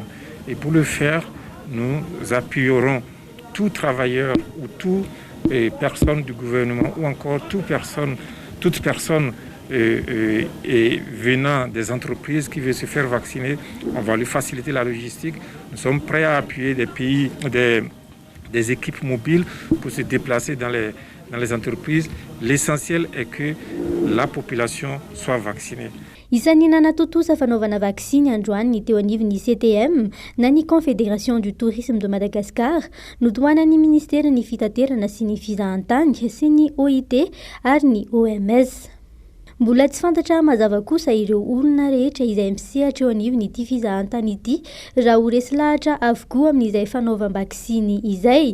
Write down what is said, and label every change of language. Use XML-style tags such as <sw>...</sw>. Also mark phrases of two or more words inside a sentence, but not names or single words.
<fr>Et pour le faire, nous appuierons tout travailleur ou toute personne du gouvernement ou encore toute personne venant des entreprises qui veut se faire vacciner. On va lui faciliter la logistique. Nous sommes prêts à appuyer des pays, des équipes mobiles pour se déplacer dans les entreprises. L'essentiel est que la population soit vaccinée.</fr> <mg>Isan'ny nanatotosa fanaovana vaksiny androany ny teo anivon'ny CTM na ny Confédération du Tourisme de Madagascar notoana ny Ministera ny Fitaterana sy ny Fizahantany sy ny OIT ary ny OMS. Mbola tsy fantatra mazava kosa ireo olona rehetra izay misehatra eo anivon'ity fizahantany ity raha ho resy lahatra avokoa amin'izay fanaovam-baksiny izay.</mg>